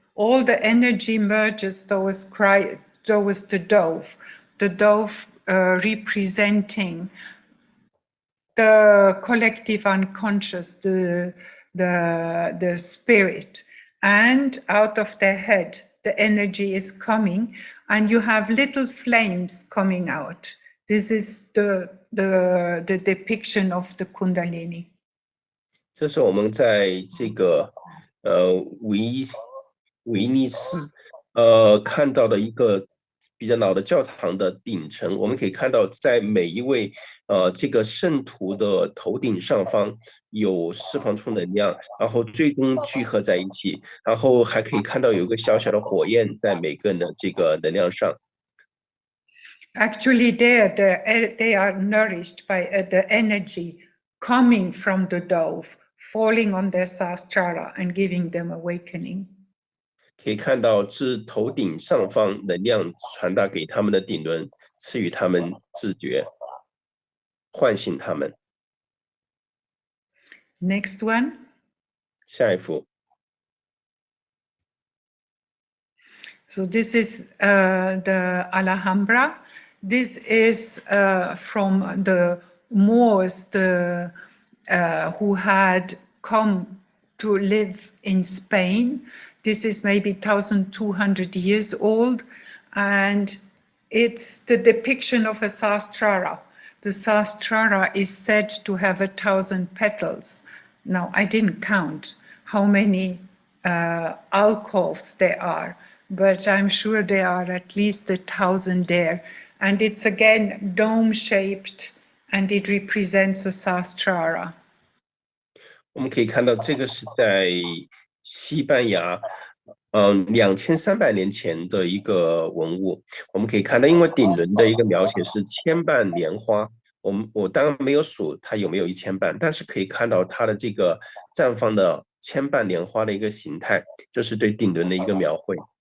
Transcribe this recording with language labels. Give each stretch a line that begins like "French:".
English: All the energy merges towards the dove representing the collective unconscious, the spirit, and out of their head the energy is coming and you have little flames coming out. This is the depiction of the Kundalini.
Chinese: 这是我们在这个威尼斯看到的一个比较老的教堂的顶层，我们可以看到在每一位这个圣徒的头顶上方有释放出能量，然后最终聚合在一起，然后还可以看到有一个小小的火焰在每个人的这个能量上。
English: Actually, they are nourished by the energy coming from the dove, falling on their Sahasrara and giving them awakening.
Chinese: 可以看到自头顶上方能量传达给他们的顶轮，赐予他们自觉，唤醒他们。
English: Next one.
Chinese: 下一幅。
English: So this is the Alhambra. This is from the Moors who had come to live in Spain. This is maybe 1,200 years old, and it's the depiction of a Sahasrara. The Sahasrara is said to have 1,000 petals. Now, I didn't count how many alcoves there are, but I'm sure there are at least 1,000 there. And it's again dome-shaped, and it represents a Sahasrara.
Chinese: 我们可以看到这个是在西班牙2300年前的一个文物。我们可以看到，因为顶轮的一个描写是千瓣莲花，我当然没有数它有没有1000瓣，但是可以看到它的这个绽放的千瓣莲花的一个形态，这是对顶轮的一个描绘。